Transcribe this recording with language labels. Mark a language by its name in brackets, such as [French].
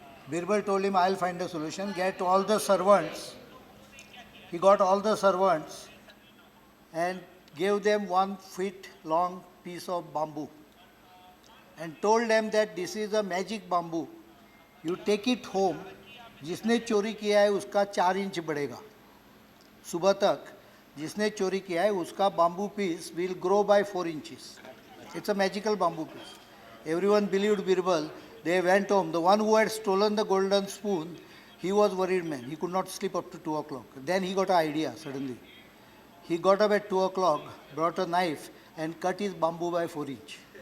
[English] Birbal told him, I'll find a solution. Get all the servants. He got all the servants and gave them 1 feet long piece of bamboo and told them that this is a magic bamboo. You take it home. [Hindi] जिसने चोरी किया है उसका 4 inch बढ़ेगा. सुबह तक जिसने चोरी किया है उसका [English] bamboo piece will grow by 4 inches. It's a magical bamboo piece. Everyone believed Birbal. They went home. The one who had stolen the golden spoon, he was worried man. He could not sleep up to 2 o'clock. Then he got an idea suddenly. He got up at 2 o'clock, brought a knife and cut his bamboo by 4 inch.